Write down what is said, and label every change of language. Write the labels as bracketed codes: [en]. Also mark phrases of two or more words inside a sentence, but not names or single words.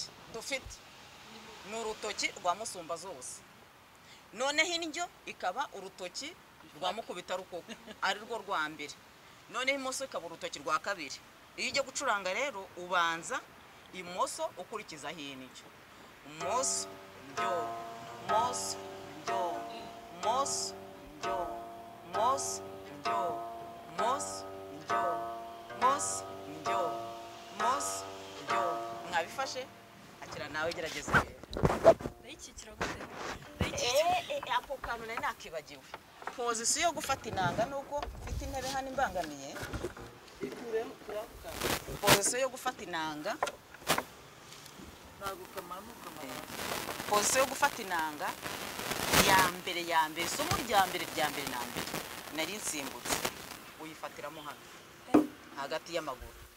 [rw] dufite ni urutoki rwa musumba zose noneho indyo ikaba urutoki rwa mukubita rukoko ari rwo rwa mbere noneho imoso ikaba urutoki rwa kabiri iyo ujya gucuranga rero ubanza imoso ukurikizaho indyo moso njyo moso njyo moso njyo moso njyo moso njyo moso njyo moso njyo mwabifashe akira nawe gerageza ndayikikira gute ako kantu nari nakibagiwe pozisiyo yo gufata inanga nuko mfite intebe hano imbangamiye pozisiyo yo gufata inanga pozisiyo yo gufata inanga ya mbere isomo rya mbere na mbere nari nsimbutse uyifatiramo hano hagati y'amaguru